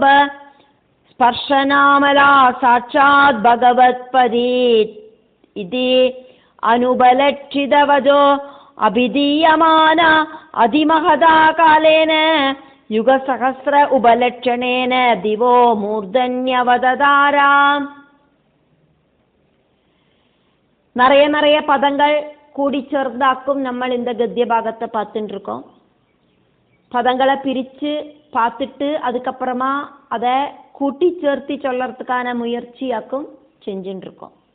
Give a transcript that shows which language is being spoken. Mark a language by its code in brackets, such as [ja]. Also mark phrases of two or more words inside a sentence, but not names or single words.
[sa] സ്പർശനാമലാ സാക്ഷാത് ഭഗവത്പദീ ഇതി അനുപലക്ഷിതവജോ അഭിധീയമാന അതിമഹതാ കാലേന യുഗസഹസ്ര ഉപലക്ഷണേന ദിവോ മൂർധന്യവദതാരാം. [ta] நிறைய பதங்கள் கூடி சேர்ந்தாக்கும் நம்ம இந்த கத்திய பாகத்தை பார்த்துட்டு இருக்கோம். பதங்களை பிரித்து பார்த்துட்டு அதுக்கப்புறமா அதை கூட்டி சேர்த்து சொல்லறதுக்கான முயற்சியாக்கும் செஞ்சுட்டு இருக்கோம்.